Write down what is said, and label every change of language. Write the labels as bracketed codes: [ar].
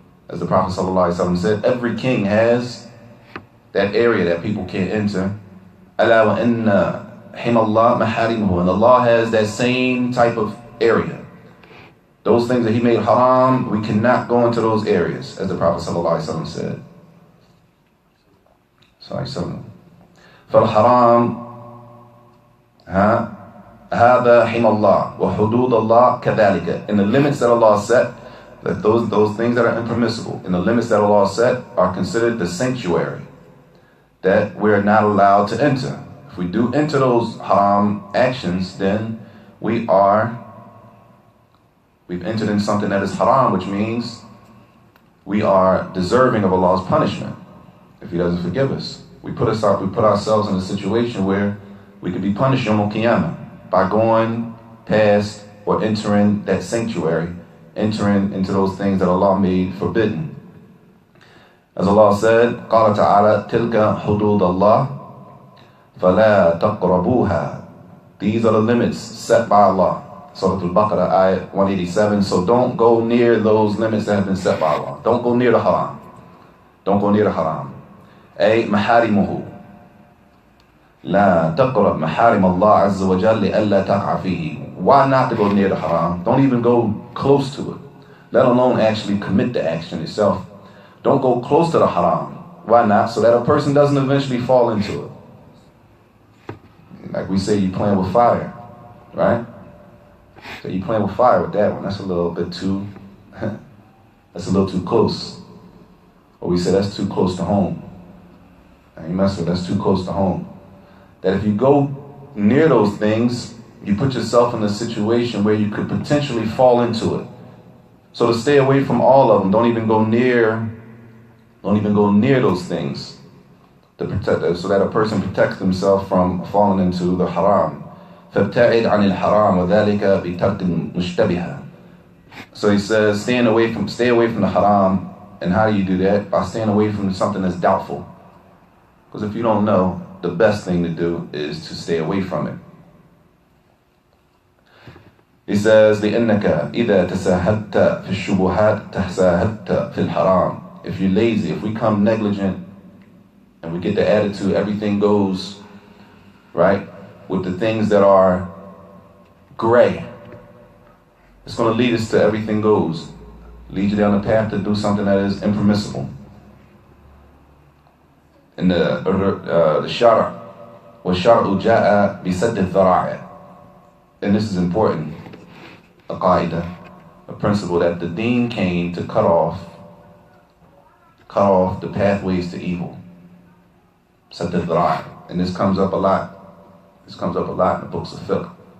[en] As the Prophet ﷺ said, every king has that area that people can't enter. [ar] ألا وإن حم الله محارمه. [en] And Allah has that same type of area. Those things that He made haram, we cannot go into those areas, as the Prophet ﷺ said. [ar] فالحرام هذا حم الله وحدود الله كذلك. [en] And the limits that Allah set, that those things that are impermissible, and the limits that Allah set are considered the sanctuary that we're not allowed to enter. If we do enter those haram actions, then we've entered in something that is haram, which means we are deserving of Allah's punishment if He doesn't forgive us. We put ourselves in a situation where we could be punished Yawm al-Qiyamah by going past or entering that sanctuary, entering into those things that Allah made forbidden. As Allah said, [ar] قال تعالى تلك حدود الله فلا تقربوها. [en] These are the limits set by Allah. Surah Al-Baqarah, ayat 187. So don't go near those limits that have been set by Allah. Don't go near the haram. Don't go near the haram. [ar] أي محارمه. لا تقرب محارم الله عز وجل لألا تقع فيه. [en] Why not to go near the haram? Don't even go close to it, let alone actually commit the action itself. Don't go close to the haram. Why not? So that a person doesn't eventually fall into it. Like we say, you playing with fire, right? So you playing with fire with that one. That's a little bit too, that's a little too close. Or we say that's too close to home. And you mess with that's too close to home. That if you go near those things, you put yourself in a situation where you could potentially fall into it. So to stay away from all of them, don't even go near those things to protect, so that a person protects himself from falling into the haram. [ar] فابتعد عن الحرام وذلك بترك المشتبهة. [en] So he says, stay away from the haram. And how do you do that? By staying away from something that's doubtful. Because if you don't know, the best thing to do is to stay away from it. He says, [ar] لأنك إذا تساهلت في الشبهات تساهلت في الحرام. [en] If you're lazy, if we come negligent, and we get the attitude everything goes, right, with the things that are gray, it's going to lead us to everything goes. Lead you down the path to do something that is impermissible. And the shara, [ar] وَالشَّرْعُ جَاءَ بِسَدِّ الذَّرَائِعِ. [en] And this is important, a qaida, a principle, that the deen came to cut off the pathways to evil. Sadd al-dhara'i. And this comes up a lot. This comes up a lot in the books of fiqh.